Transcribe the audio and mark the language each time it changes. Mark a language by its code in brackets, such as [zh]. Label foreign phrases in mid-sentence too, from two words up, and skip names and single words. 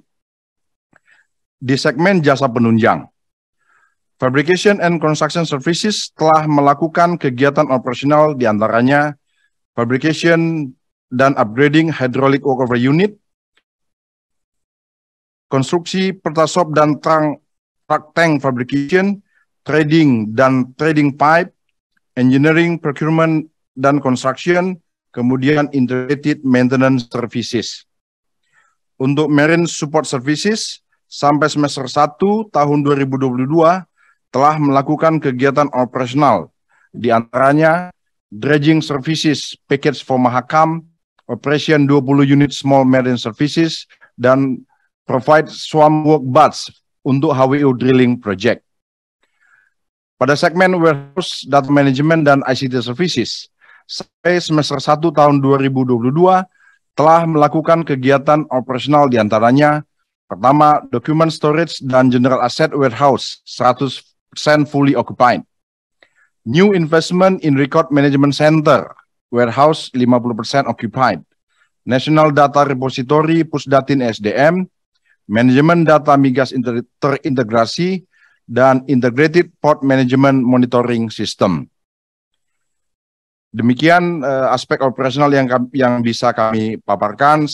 [id] Di segmen jasa penunjang, [en] Fabrication and Construction Services [id] telah melakukan kegiatan operasional diantaranya fabrication dan [en] upgrading hydraulic workover unit, [id] konstruksi pertasop dan [en] truck tank fabrication, [id] trading dan [en] trading pipe, engineering, procurement, [id] dan construction, kemudian [en] integrated maintenance services. [id] Untuk [en] marine support services, [id] sampai semester 1 tahun 2022, telah melakukan kegiatan operasional, di antaranya [en] dredging services package for Mahakam, operation 20 unit small marine services, [id] dan [en] provide swamp work baths [id] untuk HWO [en] drilling project. [id] Pada segmen warehouse, [en] data management, [id] dan [en] ICT services, [id] sampai semester 1 tahun 2022, telah melakukan kegiatan operasional di antaranya, pertama, [en] document storage dan general asset warehouse 100% fully occupied. New investment in record management center, warehouse 50% occupied. National data repository Pusdatin SDM, [id] manajemen data migas terintegrasi, [en] dan integrated port management monitoring system. [id] Demikian aspek operasional yang bisa kami paparkan.